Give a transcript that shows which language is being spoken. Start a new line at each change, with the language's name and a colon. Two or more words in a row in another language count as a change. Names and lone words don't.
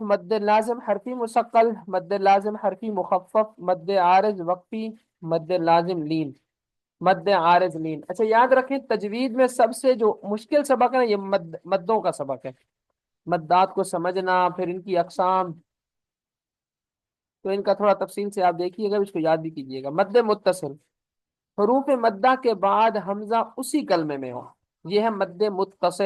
Urdu: مد لازم حرفی مثقل، مد لازم حرفی مخفف، مد عارض وقفی، مد لازم لین، مد عارض لین۔ اچھا یاد رکھیں، تجوید میں سب سے جو مشکل سبق ہے نا، یہ مدوں کا سبق ہے۔ مدات کو سمجھنا، پھر ان کی اقسام، تو ان کا تھوڑا تفصیل سے آپ دیکھیے گا، اس کو یاد بھی کیجیے گا۔ مد متصل، حروف مدہ کے بعد حمزہ اسی کلمے میں ہو، یہ ہے مد متصل۔